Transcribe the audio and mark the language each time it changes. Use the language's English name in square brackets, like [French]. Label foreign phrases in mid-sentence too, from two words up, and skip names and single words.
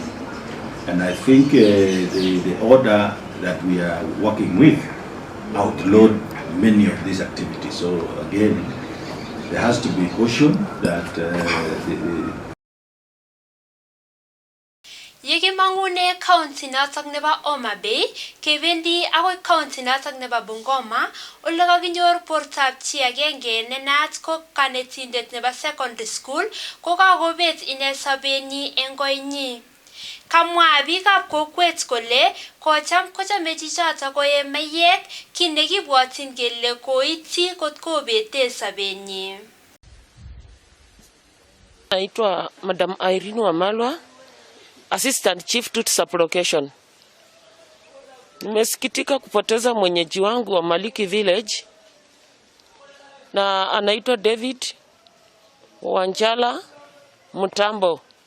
[English] And I think the order that we are working with outlawed many of these activities. So again, there has to be caution that [Kalenjin] Yekimangune county notok nebo Homa Bay, kebendi akoi county notok nebo Bungoma, ole kakinyor bortab chi agenge ne naat ko kanetindet nebo [English] secondary school [Kalenjin] ko kakobet ine sobenyi eng koinyi. Kamwa biikab kokwet kole kochame chichotok koe mayek, kit nekibwotyin kele koityi kot kobete sobenyi. [Swahili] Naitwa Madam Irene Wamalwa, [English] Assistant Chief to Sublocation. [Swahili] Nimesikitika kupoteza mwenyeji wangu wa Maliki Village na anaitwa David Wanjala Mutambo.